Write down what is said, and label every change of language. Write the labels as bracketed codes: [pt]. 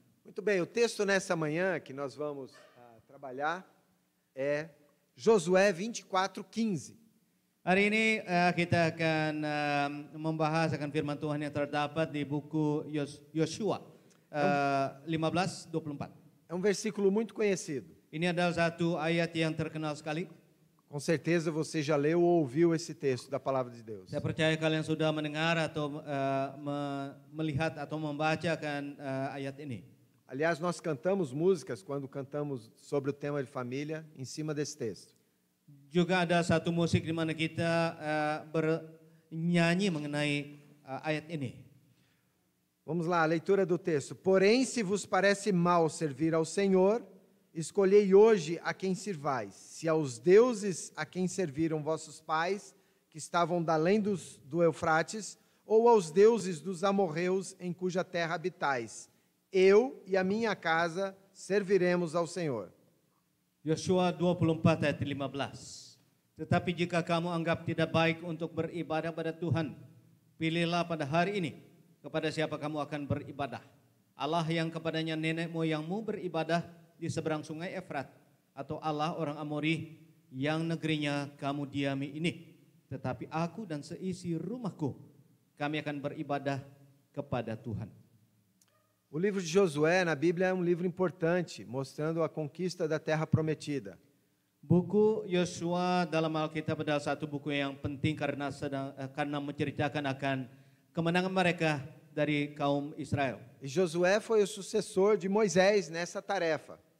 [pt] Muito bem, o texto nessa manhã que nós vamos trabalhar é Josué 24:15. [id] Hari ini kita akan membahas akan firman Tuhan yang terdapat di buku Yosua 15:24. [pt] É um versículo muito conhecido. [id] Ini adalah satu ayat yang terkenal sekali. [pt] Com certeza você já leu ou ouviu esse texto da palavra de Deus. [id] Saya percaya kalian sudah mendengar atau melihat atau membacakan ayat ini. [pt] Aliás, nós cantamos músicas quando cantamos sobre o tema de família em cima desse texto. [id] Juga ada satu musik di mana kita bernyanyi mengenai ayat ini. [pt] Vamos lá, a leitura do texto. Porém, se vos parece mal servir ao Senhor, escolhei hoje a quem sirvais. Se aos deuses a quem serviram vossos pais, que estavam da além do Eufrates, ou aos deuses dos amorreus em cuja terra habitais. Eu e a minha casa serviremos ao Senhor. [id] Yosua 24 ayat 15. Tetapi jika kamu anggap tidak baik untuk beribadah pada Tuhan, pilihlah pada hari ini kepada siapa kamu akan beribadah. Allah yang kepadanya nenek moyangmu beribadah di seberang sungai Efrat, atau Allah orang Amori yang negerinya kamu diami ini. Tetapi aku dan seisi rumahku, kami akan beribadah kepada Tuhan. [pt] O livro de Josué na Bíblia é um livro importante, mostrando a conquista da terra prometida. [id] Buku Yosua dalam Alkitab adalah satu buku yang penting karena menceritakan akan kemenangan mereka dari kaum Israel. [pt] E Josué foi o sucessor de Moisés nessa tarefa.